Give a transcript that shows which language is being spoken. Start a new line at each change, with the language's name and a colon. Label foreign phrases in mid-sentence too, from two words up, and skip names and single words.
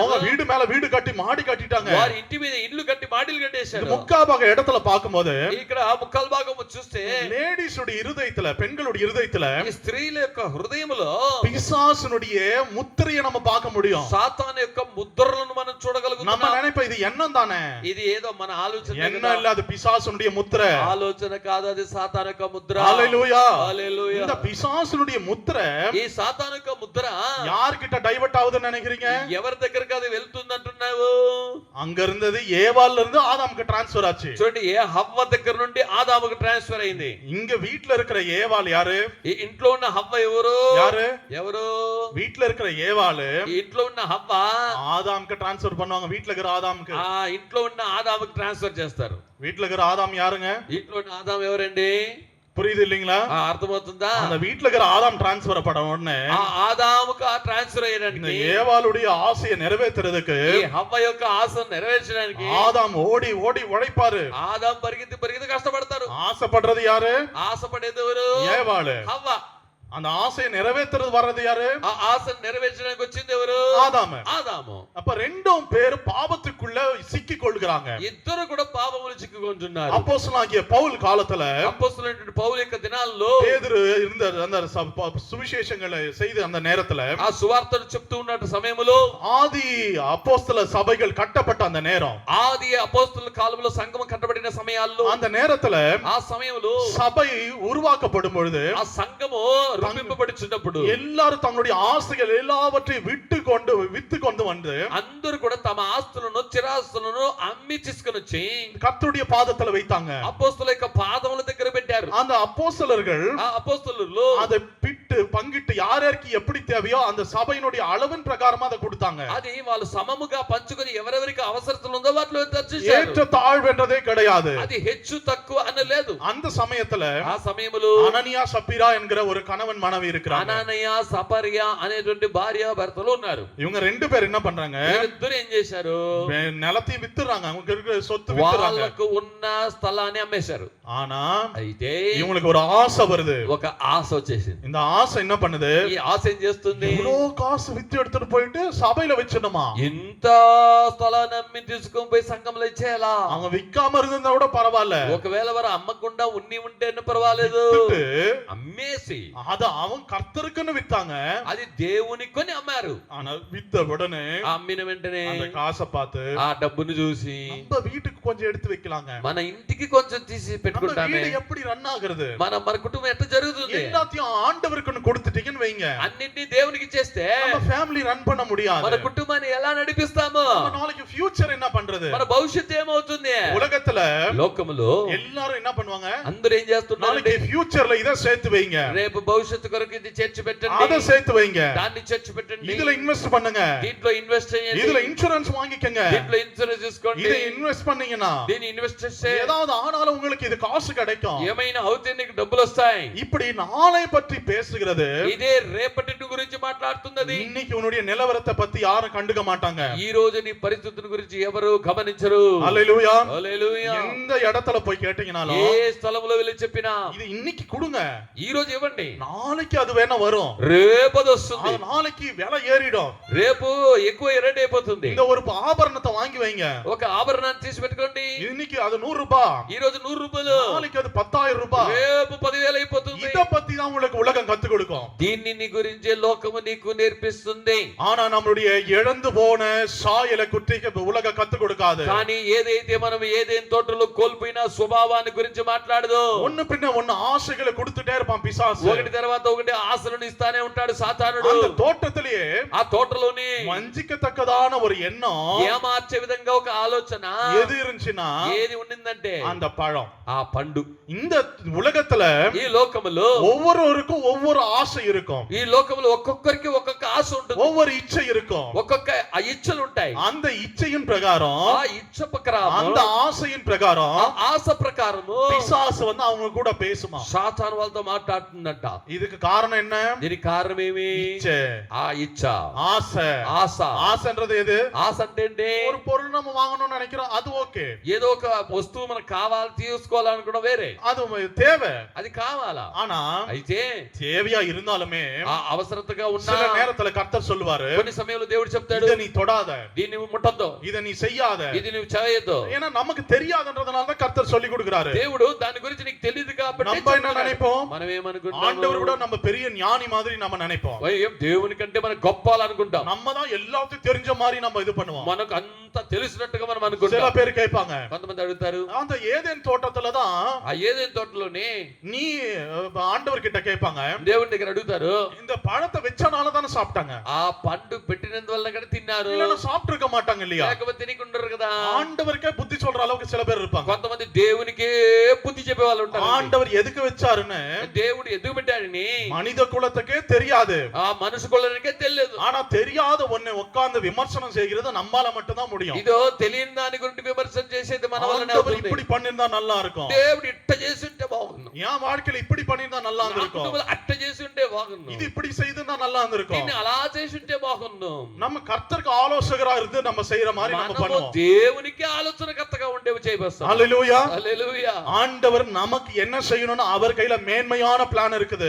Tamil: அவங்க வீடு மேல வீடு கட்டி மாடி கட்டிட்டாங்க.
Telugu: వారి ఇంటి మీద ఇల్లు కట్టి మాడిలు కట్టేశారు.
Tamil: முக்காபாக இடத்துல பார்க்கும்போது
Telugu: ఇక్కడ ముక్కల్ భాగం చూస్తే
Tamil: லேடிஸுடைய இருதயத்துல, பெண்களுடைய இருதயத்துல
Telugu: ఈ స్త్రీల యొక్క హృదయములో
Tamil: பிசாசுனுடைய முத்திரையை நம்ம பார்க்க முடியும்.
Telugu: సాతాను యొక్క ముద్రలను మనం
Tamil: நம்ம
Telugu: చూడగలుగుతాం.
Tamil: நினைப்ப இது எண்ணம் தானே,
Telugu: ఇది ఏదో మన ఆలోచన
Tamil: என்ன இல்ல, அது பிசாசுனுடைய முத்திரை.
Telugu: ఆలోచన కాదు, అది సాతాను యొక్క ముద్ర.
Tamil: ஹalleluya.
Telugu: హల్లెలూయా.
Tamil: இந்த பிசாசுனுடைய முத்திரை
Telugu: ఈ సాతాను యొక్క ముద్ర
Tamil: யார்கிட்ட டைவர்ட் ஆகுதுன்னு நினைக்கிறீங்க?
Telugu: ఎవరి దగ్గరికి అది వెళ్తుంది అంటున్నావు?
Tamil: அங்க இருந்தது ஏவாள்ல இருந்து ஆதாமுக்கு டிரான்ஸ்ஃபர் ஆச்சு.
Telugu: చూడండి, ఏ హవ్వ దగ్గర నుండి ఆదాముకు ట్రాన్స్ఫర్ అయింది.
Tamil: இங்க வீட்ல இருக்கிற ஏவாள் யாரு?
Telugu: ఈ ఇంట్లో ఉన్న హవ్వ ఎవరు?
Tamil: யாரு?
Telugu: ఎవరు?
Tamil: வீட்ல இருக்கிற ஏவாள்
Telugu: ఈ ఇంట్లో ఉన్న హవ్వ
Tamil: ஆதாமுக்கு டிரான்ஸ்ஃபர் பண்ணுவாங்க. வீட்ல இருக்கிற ஆதாமுக்கு,
Telugu: ఆ ఇంట్లో ఉన్న ఆదాముకు ట్రాన్స్ఫర్ చేస్తారు.
Tamil: வீட்ல இருக்கிற ஆதாம் யாருங்க?
Telugu: ఇంట్లో ఉన్న ఆదాం ఎవరండి?
Tamil: புரியுது இல்லீங்களா?
Telugu: అర్థమవుతుందా?
Tamil: அந்த வீட்ல இருக்கிற ஆதாம் டிரான்ஸ்ஃபர் பட உடனே
Telugu: ఆ ఆదాముకు ఆ ట్రాన్స్ఫర్
Tamil: இந்த
Telugu: అయ్యడానికి,
Tamil: ஏவாளுடைய ஆசையை நிறைவேற்றுறதுக்கு
Telugu: ఈ హవ్వ యొక్క ఆశను నెరవేర్చడానికి
Tamil: ஆதாம் ஓடி ஓடி உழைப்பாரு.
Telugu: ఆదాం పరిగెత్తి పరిగెత్తి కష్టపడతారు.
Tamil: ஆசைப்படுறது யாரு?
Telugu: ఆశపడేది ఎవరు?
Tamil: ஏவாளு.
Telugu: హవ్వ.
Tamil: அந்த ஆசையை நிறைவேற்றுறது வர்றது யாரு?
Telugu: ఆ ఆశను నెరవేర్చడానికి వచ్చింది ఎవరు?
Tamil: ஆதாம்.
Telugu: ఆదాము.
Tamil: அப்ப ரெண்டும் பேர் பாவத்துக்குள்ள சிக்கி கொள்கிறாங்க.
Telugu: ఇద్దరు కూడా పాపములు చిక్కుకుంటున్నారు.
Tamil: அப்போஸ்தலனாகிய பவுல் காலத்துல
Telugu: అపొస్తలుడైన పౌలు యొక్క దినాల్లో
Tamil: பேதுரு இருந்த அந்த சுவிசேஷங்களை செய்த அந்த நேரத்துல,
Telugu: ఆ సువార్తను చెప్తూ ఉన్న సమయంలో,
Tamil: ஆதி அப்போஸ்தல சபைகள் கட்டப்பட்ட அந்த நேரம்,
Telugu: ఆది అపొస్తలుల కాలంలో సంఘం కట్టబడిన సమయాల్లో,
Tamil: அந்த நேரத்துல
Telugu: ఆ సమయంలో
Tamil: சபை உருவாக்கப்படும் பொழுது
Telugu: ఆ సంఘము రూపింపబడుచున్నప్పుడు
Tamil: எல்லாரும் தங்களுடைய ஆசைகள் எல்லாவற்றையும் வித்து கொண்டு வந்து
Telugu: అందరూ కూడా తమ ఆస్తులను చిరాస్తులను అమ్మి తీసుకొని వచ్చి
Tamil: கர்த்தருடைய பாதத்துல வைத்தாங்க.
Telugu: అపోస్తలుల యొక్క పాదముల దగ్గర పెట్టారు.
Tamil: அந்த அப்போஸ்தலர்கள்
Telugu: ఆ అపోస్తలులు
Tamil: அதை பிட்டு பங்கிட்டு யாருக்கு எப்படி தேவையோ அந்த சபையினுடைய அளவின் பிரகாரமா அதை கொடுத்தாங்க.
Telugu: అది వాళ్ళు సమముగా పంచుకొని ఎవరెవరికి అవసరతలు ఉందో వాటిలో తెచ్చేశారు.
Tamil: ஏற்ற தாழ்வுன்றதே கிடையாது.
Telugu: అది హెచ్చు తక్కువ అని లేదు.
Tamil: அந்த சமயத்துல
Telugu: ఆ సమయములో
Tamil: அனனியா சப்பீரா என்கிற ஒரு கணவன் மனைவி இருக்கிறாங்க.
Telugu: అననయ సపర్య అనేటువంటి భార్య భర్తలు ఉన్నారు.
Tamil: இவங்க ரெண்டு பேர் என்ன பண்றாங்க?
Telugu: వీరిద్దరు ఏం చేశారు?
Tamil: நிலத்தையும் வித்துறாங்க, அவங்க இருக்கிற சொத்து வித்துறாங்க.
Telugu: వాళ్ళకు ఉన్న స్థలాన్ని అమ్మేశారు.
Tamil: ஆனா
Telugu: అయితే
Tamil: இவங்களுக்கு ஒரு ஆசை வருது.
Telugu: ఒక ఆశ వచ్చేసింది.
Tamil: இந்த ஆசை என்ன பண்ணுது?
Telugu: ఈ ఆశ ఏం చేస్తుంది?
Tamil: இவ்வளோ காசு வித்து எடுத்துட்டு போயிட்டு சபையில வச்சிடணுமா?
Telugu: ఇంత స్థలాన్ని అమ్మి తీసుకొని పోయి సంఘంలో ఇచ్చేయాలా?
Tamil: அவங்க விக்காம இருந்தா கூட பரவாயில்ல.
Telugu: ఒకవేళ వారు అమ్మకుండా ఉంటే పర్వాలేదు. అమ్మేసి
Tamil: அத அவன் கர்த்தருக்குன்னு வித்தாங்க.
Telugu: అది దేవునికి కొని అమ్మారు.
Tamil: ஆனா வித்த உடனே
Telugu: అమ్మిన వెంటనే
Tamil: அந்த காசை பார்த்து
Telugu: ఆ డబ్బును చూసి
Tamil: நம்ம வீட்டுக்கு கொஞ்சம் எடுத்து வைக்கலாங்க,
Telugu: మన ఇంటికి కొంచెం తీసి
Tamil: நம்ம
Telugu: పెట్టుకుంటామే,
Tamil: வீடு எப்படி ரன் ஆகுறது,
Telugu: మన కుటుంబం ఎట్లా జరుగుతుంది,
Tamil: எல்லாத்தையும் ஆண்டவருக்குன்னு கொடுத்துட்டீங்கன்னு வைங்க,
Telugu: అన్నింటినీ దేవునికి ఇచ్చేస్తే
Tamil: நம்ம
English: family run
Tamil: பண்ண முடியாது.
Telugu: మన కుటుంబాన్ని ఎలా నడిపిస్తాము?
Tamil: நம்ம நாளைக்கு ஃபியூச்சர் என்ன பண்றது?
Telugu: మన భవిష్యత్తు ఏమవుతుంది?
Tamil: உலகத்துல
Telugu: లోకములో
Tamil: எல்லாரும் என்ன பண்ணுவாங்க?
Telugu: అందరూ ఏం చేస్తున్నారు?
Tamil: நாளைக்கு ஃபியூச்சர்ல இத சேர்த்து வைங்க,
Telugu: రేపు భవిష్యత్తు కొరకు ఇది చేర్చి
Tamil: அத
Telugu: పెట్టండి,
Tamil: சேர்த்து வைங்க,
Telugu: దాన్ని చేర్చి పెట్టండి,
Tamil: இதுல ఇన్వెస్ట్ பண்ணுங்க,
Telugu: దీంట్లో ఇన్వెస్ట్ చేయండి,
Tamil: இதுல இன்சூரன்ஸ் வாங்கிக்கங்க,
Telugu: దీంట్లో ఇన్సూరెన్స్ తీసుకోండి,
Tamil: இத இன்வெஸ்ட் பண்ணீங்கன்னா
Telugu: దీన్ని ఇన్వెస్ట్ చేస్తే
Tamil: ஏதாவது ஆனாலும் உங்களுக்கு இது காசு கிடைக்கும்.
Telugu: ఏమైనా అవుతే నీకు డబ్బులు వస్తాయి.
Tamil: இப்படி நாளை பற்றி பேசுகிறது.
Telugu: ఇదే రేపటి గురించి మాట్లాడుతున్నది.
Tamil: இன்னைக்கு உன்னுடைய நிலவரத்தை பத்தி யாரும் கண்டுக்க மாட்டாங்க.
Telugu: ఈ రోజు నీ పరిస్థితుల గురించి ఎవరు గమనించరు.
Tamil: ஹல்லேலூயா.
Telugu: హల్లెలూయా.
Tamil: எந்த இடத்துல போய் கேட்டீங்கனாலும்
Telugu: ఏ స్థలంలో వెళ్ళి చెప్పినా
Tamil: இது இன்னைக்கு கொடுங்க,
Telugu: ఈ రోజు ఇవ్వండి,
Tamil: நாளைக்கு அது வேணா வரும்,
Telugu: రేపు అది వస్తుంది,
Tamil: அது நாளைக்கு விலை ஏறிடும்.
Telugu: రేపు ఎక్కువ రేట్ అయిపోతుంది.
Tamil: இந்த ஒரு ஆபரணத்தை வாங்கி வைங்க,
Telugu: ఒక ఆభరణాన్ని తీసి పెట్టుకోండి,
Tamil: இன்னைக்கு அது 100 ரூபாய்,
Telugu: ఈ రోజు 100 రూపాయలు,
Tamil: நாளைக்கு அது 10,000 ரூபாய்.
Telugu: రేపు 10,000 అయిపోతుంది.
Tamil: இத பத்தி தான் உங்களுக்கு உலகம் கத்து கொடுக்கும்.
Telugu: దీన్ని నీ గురించే లోకము నీకు నేర్పిస్తుంది.
Tamil: ஆனா நம்மளுடைய இழந்து போன சாயலை குற்றிக்கு உலகம் கத்து கொடுக்காது.
Telugu: కానీ ఏదైతే మనం ఏదేం తోటలో కోల్పోయిన స్వభావాన్ని గురించి మాట్లాడదు.
Tamil: ஒண்ணு பின்ன ஒண்ணு ஆசைகளை கொடுத்துட்டே இருப்பான் பிசாசு.
Telugu: ఒకటి తర్వాత ఒకటి ఆశలను ఇస్తానే ఉంటాడు సాతానుడు.
Tamil: அந்த தோட்டத்திலேயே
Telugu: ఆ తోటలోని
Tamil: வஞ்சிக்கத்தக்கதான ஒரு எண்ணம்,
Telugu: ఏమార్చే విధంగా ఒక ఆలోచన
Tamil: எது இருந்துச்சுன்னா
Telugu: ఏది ఉండిందంటే
Tamil: அந்த பழம்.
Telugu: ఆ పండు.
Tamil: இந்த உலகத்துல
Telugu: ఈ లోకములో
Tamil: ஒவ்வொருவருக்கும் ஒவ்வொரு ஆசை இருக்கும்,
Telugu: ఈ లోకములో ఒక్కొక్కరికి ఒక్కొక్క ఆశ ఉంటుంది,
Tamil: ஒவ்வொரு ఇచ్చை இருக்கும்.
Telugu: ఒక్కొక్క ఆ ఇచ్చలు ఉంటాయి.
Tamil: அந்த ఇచ్చையின் பிரகாரம்,
Telugu: ఆ ఇచ్చ ప్రకారం,
Tamil: அந்த ఆశையின் பிரகாரம்
Telugu: ఆ ఆశ ప్రకారము
Tamil: பிசாசு வந்து அவங்க கூட பேசுமா.
Telugu: సాతాను వాళ్ళతో మాట్లాడుతుందంట.
Tamil: இதுக்கு காரணம் என்ன?
Telugu: దీనికి కారణం ఏమి?
Tamil: இச்சை,
Telugu: ఆ ఇచ్చ,
Tamil: ஆசை.
Telugu: ఆశ.
Tamil: ஆசைன்றது எது?
Telugu: ఆశ అంటే ఏంటి?
Tamil: ஒரு பொருள் நம்ம வாங்கணும்னு நினைக்கிறோம், அது ஓகே,
Telugu: ఏదో ఒక వస్తువు మనకు కావాలి తీసుకోవాలనుకోవడం వేరే,
Tamil: அது தேவை,
Telugu: అది కావాలా.
Tamil: ஆனா
Telugu: అయితే
Tamil: தேவையா இருந்தாலுமே
Telugu: ఆ అవసరతగా ఉన్న
Tamil: சில நேரத்துல கர்த்தர் சொல்லுவாரு,
Telugu: కొన్ని సమయంలో దేవుడు చెప్తాడు,
Tamil: இத நீ தொடாத,
Telugu: దీన్ని ముట్టొద్దు,
Tamil: இத நீ செய்யாத.
Telugu: ఇది నువ్వు చేయొద్దు.
Tamil: ஏன்னா நமக்கு தெரியாதுன்றதுனால தான் கர்த்தர் சொல்லி கொடுக்கிறாரு.
Telugu: దేవుడు దాని గురించి నీకు తెలియదు కాబట్టి
Tamil: நம்ம என்ன நினைப்போம்?
Telugu: మనం
Tamil: ஆண்டவர் கூட
Telugu: ఏమనుకుంటాం?
Tamil: நம்ம பெரிய ஞானி மாதிரி நம்ம நினைப்போம்.
Telugu: దేవుని కంటే మనకు గొప్పాలనుకుంటాం,
Tamil: நம்ம தான் எல்லாத்தையும் தெரிஞ்ச மாதிரி நம்ம இது பண்ணுவோம்.
Telugu: మనకు అంత తెలిసినట్టుగా మనం
Tamil: சில
Telugu: అనుకుంటాం.
Tamil: பேர் கேட்பாங்க,
Telugu: కొంతమంది అడుగుతారు,
Tamil: அந்த ஏதேன் தோட்டத்துல தான்
Telugu: ఆ ఏదేం తోటలోనే
Tamil: நீ ஆண்டவர் கிட்ட கேட்பாங்க,
Telugu: దేవుని దగ్గర అడుగుతారు,
Tamil: இந்த பழத்தை வெச்சனால தானே சாப்பிட்டாங்க,
Telugu: ఆ పండు పెట్టినందువల్ల కూడా తిన్నారు,
Tamil: இல்லன்னா சாப்பிட்டு இருக்க மாட்டாங்க இல்லையா?
Telugu: లేకపోతే తినకుంటారు కదా.
Tamil: ஆண்டவருக்கே புத்தி சொல்ற அளவுக்கு சில பேர் இருப்பாங்க.
Telugu: కొంతమంది దేవునికే బుద్ధి చెప్పే వాళ్ళు ఉంటారు.
Tamil: ஆண்டவர் எதுக்கு வச்சாருன்னு
Telugu: దేవుడు ఎందుకు పెట్టాడని
Tamil: மனித குலத்துக்கே தெரியாது.
Telugu: ఆ మనసు కొలనికే తెలియదు.
Tamil: ஆனா தெரியாத ஒண்ணு உட்கார்ந்து விமர்சனம் செய்கிறது நம்மால மட்டும் தான் முடியும்.
Telugu: ఇదో తెలియని దాని గురించి విమర్శన చేసేది మన వల్లనే
Tamil: ஆண்டவர்
Telugu: అవుతుంది.
Tamil: இப்படி பண்ணிருந்தா நல்லா இருக்கும்,
Telugu: దేవుడు ఇట్ట చేసి ఉంటే బాగుండు,
Tamil: என் வாழ்க்கையில இப்படி பண்ணிருந்தா நல்லா
Telugu: నా
Tamil: இருந்திருக்கும்,
Telugu: కుటుంబంలో అట్ట చేసి ఉంటే బాగుండు,
Tamil: இது இப்படி செய்திருந்தா நல்லா இருந்திருக்கும்.
Telugu: దీన్ని అలా చేసి ఉంటే బాగుండు.
Tamil: நம்ம கர்த்தருக்கு ஆலோசகரா இருந்து நம்ம செய்யற மாதிரி நம்ம
Telugu: మనము
Tamil: பண்ணுவோம்.
Telugu: దేవునికి ఆలోచనకర్తగా ఉండేవి చేయబస్తాం.
Tamil: ஹல்லேலூயா.
Telugu: హల్లెలూయా.
Tamil: ஆண்டவர் நமக்கு என்ன செய்யணும்னு அவர் கையில மேன்மையான பிளான் இருக்குது.